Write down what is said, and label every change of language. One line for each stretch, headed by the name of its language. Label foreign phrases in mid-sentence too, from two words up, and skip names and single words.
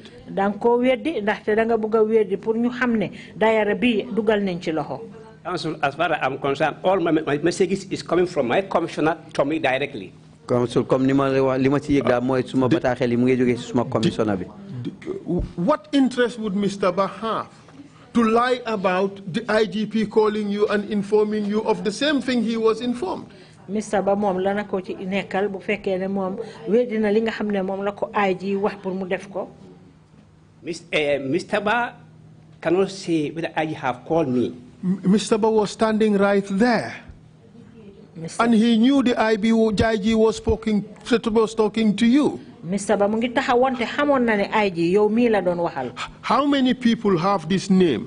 English: Council, as far as I'm concerned, all my messages is coming from my commissioner to me directly. Council, what interest would Mr. Ba have to lie about the IGP calling you and informing you of the same thing he was informed? Mr.
Wolof: Ba mom lana ko ci nekkal bu fekkee ne mom wedina li nga xamne mom la ko IG wax pour mu def ko.
English: Mr. Ba cannot say whether IG have called me. Mr. Ba was standing right there. And he knew the IG was talking to you. How many people have this name?